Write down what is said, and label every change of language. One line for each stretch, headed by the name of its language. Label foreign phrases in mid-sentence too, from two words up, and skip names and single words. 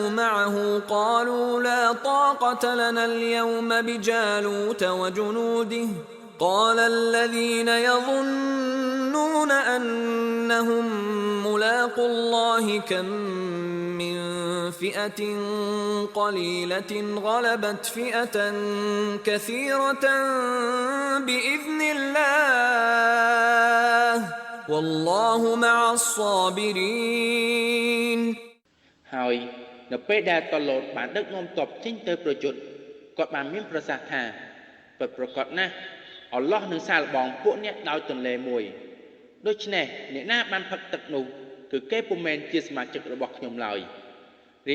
Arabic: معه قالوا لا طاقة لنا اليوم بجالوت وجنوده قال الذين يظنون أنهم ملاقو الله كم من فئة قليلة غلبت فئة كثيرة بإذن الله والله مع الصابرين
Khmer: ហើយនៅពេលដែលតឡូតបានដឹកនាំទ័ពចេញទៅប្រយុទ្ធគាត់បានមានប្រសាសន៍ថាពិតប្រាកដណាស់អល់ឡោះនឹងសាកល្បងពួកអ្នកដោយទន្លេមួយដូច្នេះអ្នកណាបានផឹកទឹកនោះគឺគេពុំមែនជាសមាជិករបស់ខ្ញុំឡើយរី